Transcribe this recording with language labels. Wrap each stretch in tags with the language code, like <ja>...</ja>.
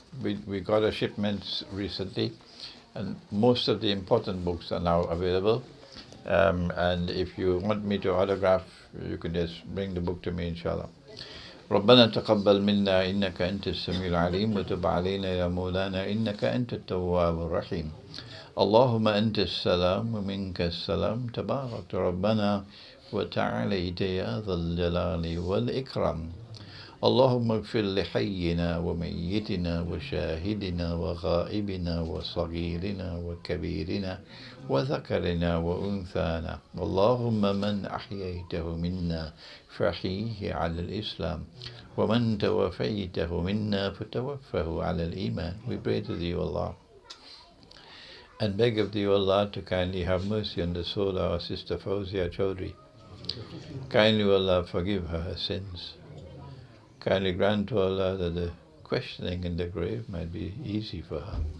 <en>We got a shipment recently, and most of the important books are now available. And if you want me to autograph, you can just bring the book to me, inshallah.</en> <ar>ربنا تقبل منا إنك أنت السميع العليم وتب علينا يا مولانا إنك أنت التواب الرحيم اللهم أنت السلام ومنك السلام تبارك ربنا وتعاليت يا ذا الجلال والإكرام اللهم اغفر لحينا وميتنا وشاهدنا وغائبنا وصغيرنا وكبيرنا وذكرنا وأنثانا اللهم من أحييته منا فأحيه على الإسلام ومن توفيته منا فتوفه على الإيمان.</ar> <en>We pray to thee, Allah, and beg of thee, Allah, to kindly have mercy on the soul of our sister Fawzia Chowdhury. Kindly, Allah, forgive her sins. Kindly grant to Allah that the questioning in the grave might be easy for her.</en>